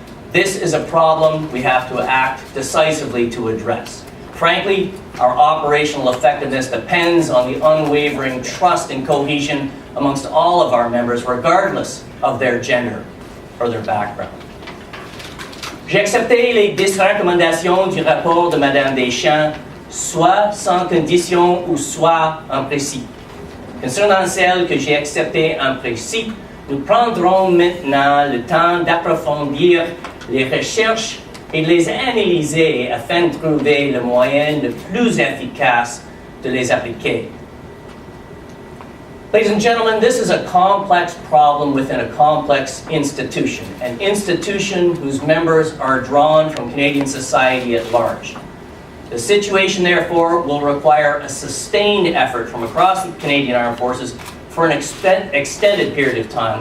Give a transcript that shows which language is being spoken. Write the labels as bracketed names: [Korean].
[English] This is a problem we have to act decisively to address. Frankly, our operational effectiveness depends on the unwavering trust and cohesion amongst all of our members, regardless of their gender or their background. [French] J'ai accepté les 10 recommandations du rapport de Mme Deschamps, soit sans condition ou soit en principe. Concernant celles que j'ai acceptées en principe, nous prendrons maintenant le temps d'approfondir les recherches et de les analyser afin de trouver le moyen le plus efficace de les appliquer. [English] Ladies and gentlemen, this is a complex problem within a complex institution, an institution whose members are drawn from Canadian society at large. The situation, therefore, will require a sustained effort from across the Canadian Armed Forces for an extended period of time.